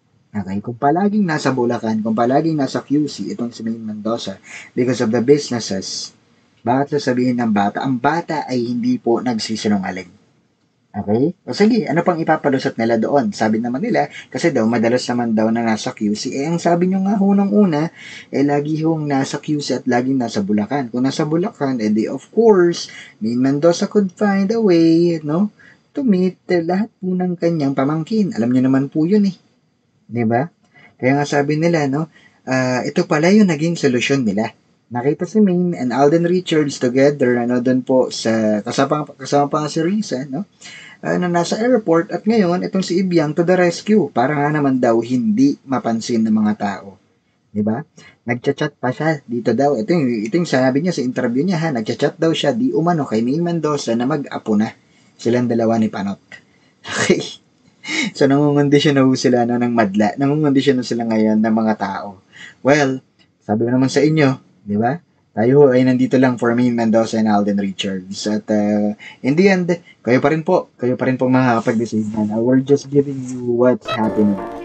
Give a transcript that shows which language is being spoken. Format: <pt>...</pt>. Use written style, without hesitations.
<tl>Okay, kung palaging nasa Bulacan, kung palaging nasa QC, itong si Maine Mendoza, because of the businesses, bakit sasabihin ng bata? Ang bata ay hindi po nagsisinungaling. Okay? O sige, ano pang ipapalusot nila doon? Sabi naman nila, kasi daw, madalas naman daw na nasa QC. Ang sabi nyo nga hunang una, lagi hong nasa QC at laging nasa Bulacan. Kung nasa Bulacan, of course,</tl> <en>Maine Mendoza could find a way,</en> <tl>no? To meet lahat po ng kanyang pamangkin. Alam nyo naman po yun eh. Diba? Kaya nga sabi nila, no, ito pala yung naging solusyon nila. Nakita si Maine and Alden Richards together, doon po kasama pa nga si Risa, no, na nasa airport, at ngayon, itong si Ibiang to the rescue, para nga naman daw hindi mapansin ng mga tao. Diba? Nagchat-chat pa siya dito daw. Ito yung sabi niya sa interview niya, ha. Nagchat-chat daw siya di umano kay Maine Mendoza na mag-apo na silang dalawa ni Panot. Okay. So, nangungondisyon na sila ng madla. Nangungondisyon na sila ngayon ng mga tao. Well, sabi ko naman sa inyo, di ba? Tayo ay nandito lang for Maine Mendoza and Alden Richards. At in the end, kayo pa rin po makakapag-decision.</tl> <en>We're just giving you what's happening.</en>